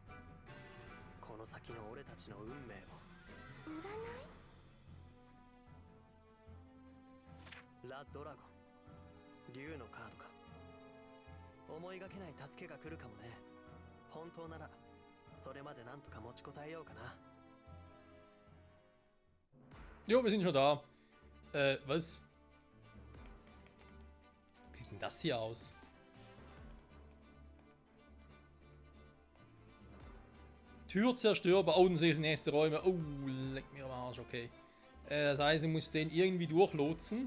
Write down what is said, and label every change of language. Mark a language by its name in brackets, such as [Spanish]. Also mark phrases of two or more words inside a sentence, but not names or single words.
[Japanese] この先の俺たちの運命を。占い？ラ・ドラゴン、竜のカードか。思いがけない助けが来るかもね。本当ならそれまでなんとか持ちこたえようかな。 [German] Jo, wir sind schon da. Was? Wie sieht denn das hier aus? Tür zerstörbar. Oh, dann sehe ich die nächsten Räume. Oh, leck mir am Arsch, okay. Das heißt, ich muss den irgendwie durchlotsen.